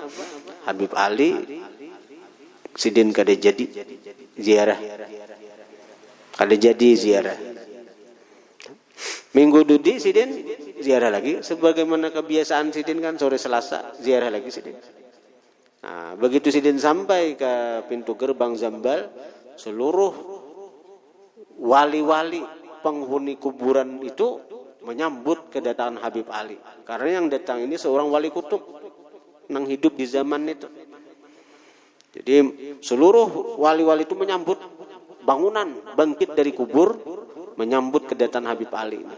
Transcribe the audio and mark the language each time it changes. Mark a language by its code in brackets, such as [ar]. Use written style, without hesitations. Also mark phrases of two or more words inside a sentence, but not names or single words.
[bjn] Habib Ali Sidin kada jadi ziarah. Kada jadi ziarah. Minggu dudi Sidin ziarah lagi, sebagaimana kebiasaan Sidin kan sore Selasa ziarah lagi Sidin. Nah, begitu Sidin sampai ke pintu gerbang Zambal, seluruh wali-wali penghuni kuburan itu menyambut kedatangan Habib Ali. Karena yang datang ini seorang wali kutub nang hidup di zaman itu. [id] Jadi seluruh wali-wali itu menyambut bangunan bangkit dari kubur, menyambut kedatangan Habib Ali ini.